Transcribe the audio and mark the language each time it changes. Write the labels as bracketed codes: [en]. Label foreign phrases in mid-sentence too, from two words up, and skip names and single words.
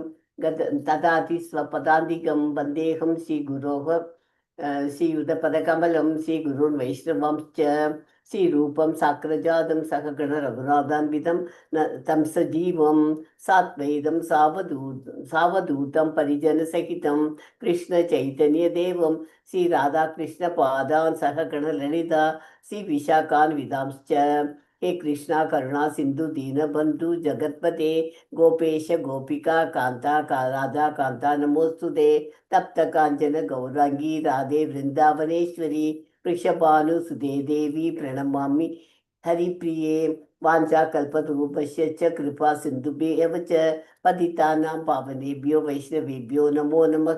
[sa] ददाति स्वपदान्तिकं वन्देऽहं श्री गुरोः श्रीयुत पदकमलं श्री गुरून् वैष्णवांश्च श्रीरूपं साग्रजातं सहगण रघुनाथान्वितं तं सजीवं साद्वैतं सावधूतं परिजन सहितं कृष्ण चैतन्य देवं श्री राधाकृष्ण पादान् सहगण ललिता श्री विशाखान्वितांश्च. हे कृष्णा करुणा सिंधु दीन बंधु जगतपते गोपेश गोपिका कांता राधा कांता नमोस्तुते. तप्त कांचन गौरांगी राधे वृंदावनेश्वरी वृषभानु सुदे देवी प्रणमामि हरिप्रिये. वाञ्छा कल्पतरूपस्य च कृपा सिन्धुभ्येव च पतितानां पावनेभ्यो वैष्णवेभ्यो नमो नमः.